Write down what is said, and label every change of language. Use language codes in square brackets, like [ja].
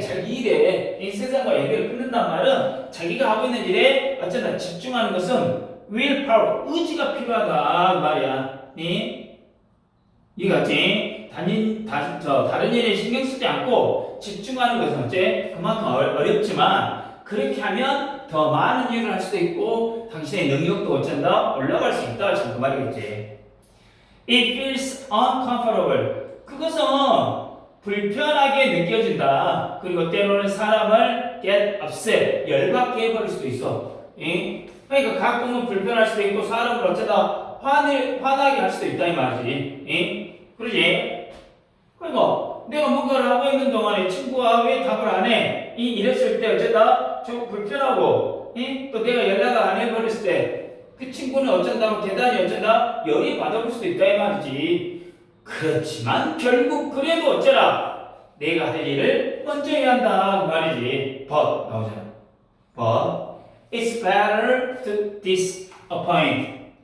[ko] 자기 일에 이 세상과 연결을 끊는단 말은 자기가 하고 있는 일에 어쩐다 집중하는 것은 willpower, 의지가 필요하다 그 말이야. 이해갔지? 다른 일에 신경 쓰지 않고 집중하는 것은 그만큼 어렵지만 그렇게 하면 더 많은 일을 할 수도 있고 당신의 능력도 어쩐다 올라갈 수 있다 지금 그 말이겠지. [en] It feels uncomfortable. [ko] 그것은 불편하게 느껴진다. 그리고 때로는 사람을 [en] get upset, [ko] 열받게 해버릴 수도 있어. 그러니까 가끔은 불편할 수도 있고 사람을 어쩌다 화나게 할 수도 있다 이 말이지. 그러지? 그러니까 내가 뭔가를 하고 있는 동안에 친구가 왜 답을 안 해? 이랬을 때 어쩌다 좀 불편하고 또 내가 연락을 안 해버렸을 때 그 친구는 어쩐다고 대단히 어쩌다 열이 받아볼 수도 있다 이 말이지. 그렇지만 결국 그래도 어쩌라 내가 할 일을 먼저 해야 한다 그 말이지. But 나오잖아. [en] But it's better to disappoint.